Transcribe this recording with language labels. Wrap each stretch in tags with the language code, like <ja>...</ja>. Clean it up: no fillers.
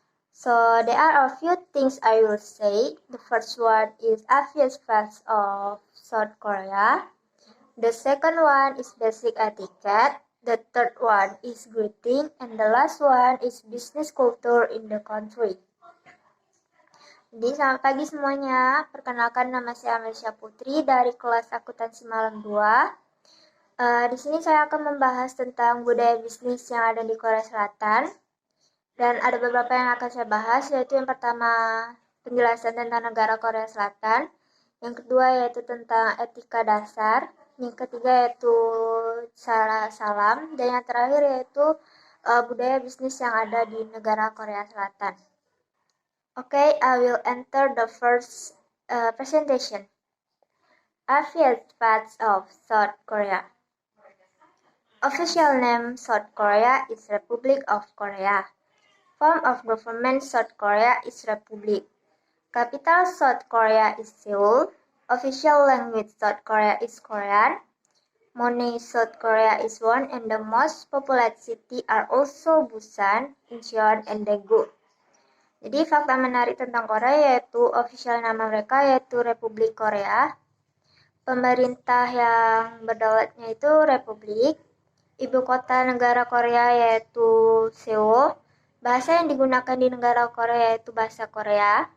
<en>So there are a few things I will say. The first one is obvious facts of South Korea. The second one is basic etiquette. The third one is greeting. And the last one is business culture in the country.</en> <id>Jadi selamat pagi semuanya, perkenalkan nama saya Amelia Putri dari kelas akuntansi malam 2. Di sini saya akan membahas tentang budaya bisnis yang ada di Korea Selatan. Dan ada beberapa yang akan saya bahas, yaitu yang pertama penjelasan tentang negara Korea Selatan. Yang kedua yaitu tentang etika dasar. Yang ketiga yaitu salam. Dan yang terakhir yaitu budaya bisnis yang ada di negara Korea Selatan.</id> <en>Okay, I will enter the first presentation. Obvious facts of South Korea. Official name South Korea is Republic of Korea. Form of government South Korea is Republic. Capital South Korea is Seoul. Official language South Korea is Korean. Money South Korea is won and the most populated city are also Busan, Incheon, and Daegu.</en> <id>Jadi fakta menarik tentang Korea yaitu official nama mereka yaitu Republik Korea. Pemerintah yang berdaulatnya itu Republik. Ibu kota negara Korea yaitu Seoul. Bahasa yang digunakan di negara Korea yaitu bahasa Korea.</id>